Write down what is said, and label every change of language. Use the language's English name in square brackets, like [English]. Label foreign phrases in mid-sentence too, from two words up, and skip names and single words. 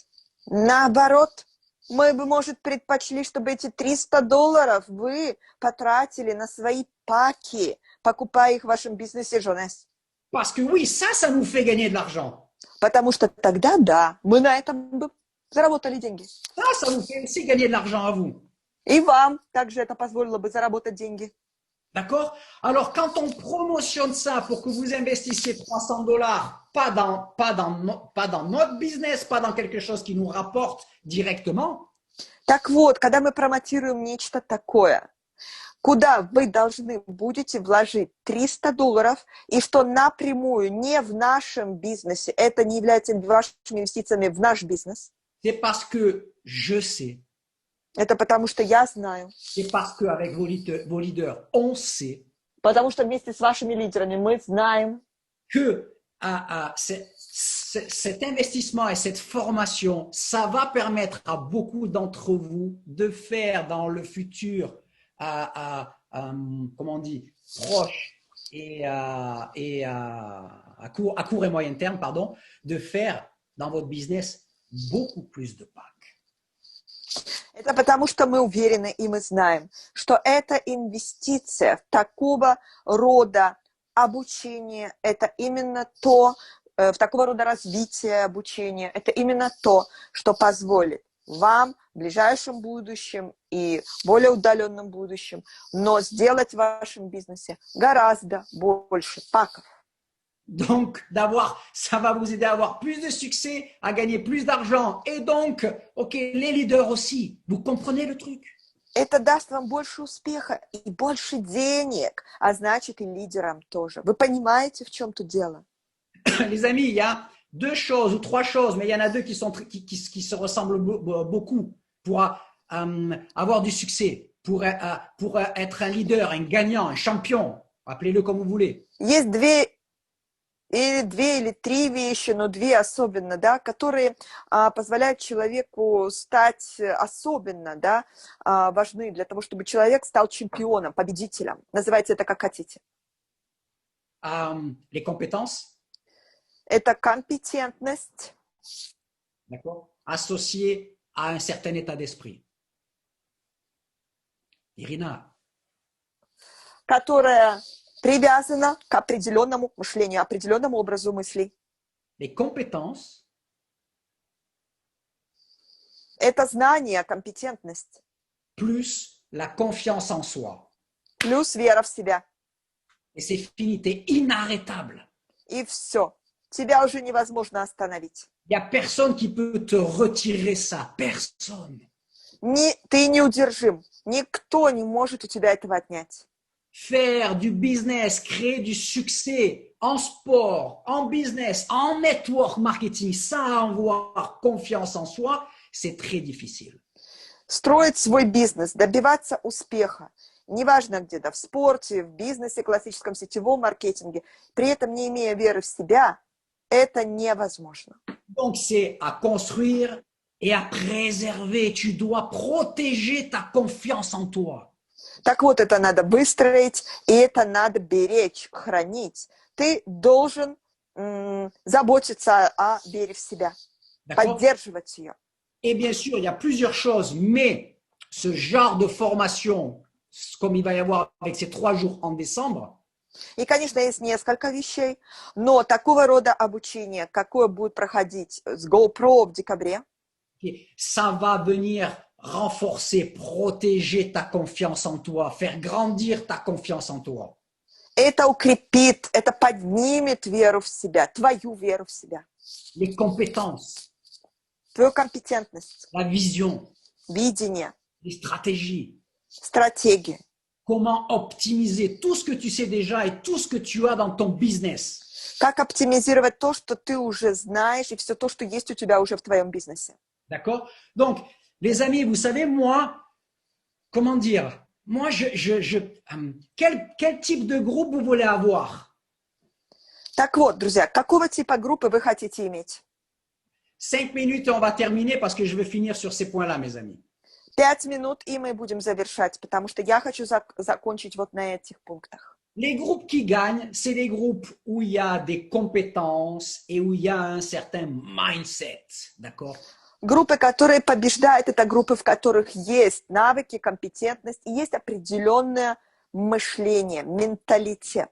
[Russian] Наоборот, мы бы, может, предпочли, чтобы эти 300 долларов вы потратили на свои паки, покупая их в вашем бизнесе Jeunesse. [French] Parce que oui, ça nous fait gagner de l'argent. [Russian] Потому что тогда, да, мы на этом бы заработали деньги. [French] Ça vous fait aussi gagner de l'argent à vous. [Russian] И вам также это позволило бы заработать деньги. [French] D'accord? Alors, quand on promotionne ça pour que vous investissiez 300 dollars, pas dans notre business, pas dans quelque chose qui nous rapporte directement. [Russian] Так вот, когда мы промотируем нечто такое, куда вы должны будете вложить 300 долларов, и что напрямую не в нашем бизнесе, это не является вашими инвестициями в наш бизнес. [French] C'est parce que je sais. [Russian] Это потому что я знаю. [French] C'est parce qu'avec vos leaders, on sait. [Russian] Потому что вместе с вашими лидерами мы знаем, [French] Que cet investissement et cette formation, ça va permettre à beaucoup d'entre vous de faire dans le futur, comment on dit, proche et à court et moyen terme, pardon, de faire dans votre business beaucoup plus de packs. [Russian] это потому что мы уверены и мы знаем, что это инвестиция в такого рода обучение, это именно то, в такого рода развитие обучения, это именно то, что позволит вам в ближайшем будущем и более удаленном будущем, но сделать в вашем бизнесе гораздо больше паков. [French] Donc, ça va vous aider à avoir plus de succès, à gagner plus d'argent. Et donc, ok, les leaders aussi. Vous comprenez le truc? [Russian] Это даст вам больше успеха и больше денег, а значит и лидерам тоже. Вы понимаете, в чем тут дело? [French] Les amis, il y a 2 choses ou 3 choses, mais il y en a 2 qui se ressemblent beaucoup pour avoir du succès, pour être un leader, un gagnant, un champion. Appelez-le comme vous voulez. [Russian] Есть две или три вещи, но две особенно, да, которые позволяют человеку стать особенно, да, важны для того, чтобы человек стал чемпионом, победителем. Называйте это как хотите. [French] Les compétences. [Russian] Это компетентность. [French] D'accord? Associée à un certain état d'esprit. Irina. [Russian] Которая привязана к определенному мышлению, определенному образу мыслей. [French] Les compétences. [Russian] Это знание, компетентность. [French] Plus la confiance en soi. [Russian] Плюс вера в себя. [French] Et c'est fini, t'es inarrêtable. [Russian] И все. Тебя уже невозможно остановить. [French] Il n'y a personne qui peut te retirer ça. Personne. [Russian] Ты неудержим. Никто не может у тебя этого отнять. [French] Faire du business, créer du succès en sport, en business, en [English] network marketing, [French] sans avoir confiance en soi, c'est très difficile. [Russian] Строить свой бизнес, добиваться успеха, неважно где, да, в спорте, в бизнесе, классическом сетевом маркетинге, при этом не имея веры в себя, это невозможно. [French] Donc, c'est à construire et à préserver. Tu dois protéger ta confiance en toi. [Russian] Так вот, это надо выстроить, и это надо беречь, хранить. Ты должен заботиться о вере в себя, поддерживать ее. [French] Et bien sûr, il y a plusieurs choses, mais ce genre de formation, comme il va y avoir avec ces 3 jours en décembre, [Russian] и, конечно, есть несколько вещей, но такого рода обучение, какое будет проходить с GoPro в декабре, [French] ça va venir renforcer, protéger ta confiance en toi, faire grandir ta confiance en toi. [Russian] Это укрепит, это поднимет веру в себя, твою веру в себя, [French] Les compétences, [Russian] твою компетентность, [French] la vision, [Russian] видение, [French] les stratégies, [Russian] стратегию. [French] comment optimiser tout ce que tu sais déjà et tout ce que tu as dans ton business. [Russian] Как оптимизировать то, что ты уже знаешь, и все то, что есть у тебя уже в твоем бизнесе. [French] D'accord? Donc, les amis, vous savez, moi, comment dire? Moi, quel type de groupe vous voulez avoir? [Russian] Так вот, друзья, какого типа группы вы хотите иметь? [French] 5 minutes et on va terminer parce que je veux finir sur ces points-là, mes amis. [Russian] 5 минут, и мы будем завершать, потому что я хочу закончить вот на этих пунктах. [French] Les groupes qui gagnent, c'est les groupes où il y a des compétences et où il y a un certain mindset. D'accord? [Russian] Группы, которые побеждают, это группы, в которых есть навыки, компетентность и есть определенное мышление, менталитет.